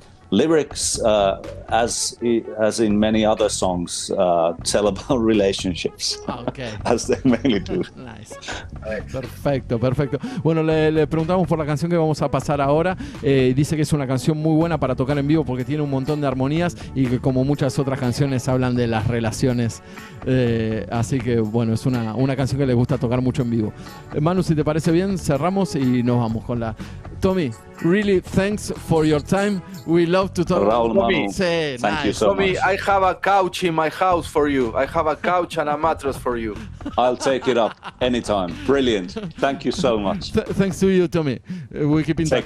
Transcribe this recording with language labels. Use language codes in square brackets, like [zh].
[en] Lyrics, as in many other songs, tell about relationships. Okay. As they mainly do. Nice. [es] Perfecto. Bueno, le preguntamos por la canción que vamos a pasar ahora. Dice que es una canción muy buena para tocar en vivo porque tiene un montón de armonías y que, como muchas otras canciones, hablan de las relaciones. Así que, bueno, es una canción que le gusta tocar mucho en vivo. Manu, si te parece bien, cerramos y nos vamos con la... [en] Tommy, really thanks for your time. We love to talk. Raúl, Manu, [es] sí, [en] thank you so Tommy, much. I have a couch in my house for you. I have a couch and a mattress for you. I'll take it up anytime. Brilliant. Thank you so much. Thanks to you, Tommy. We keep in touch.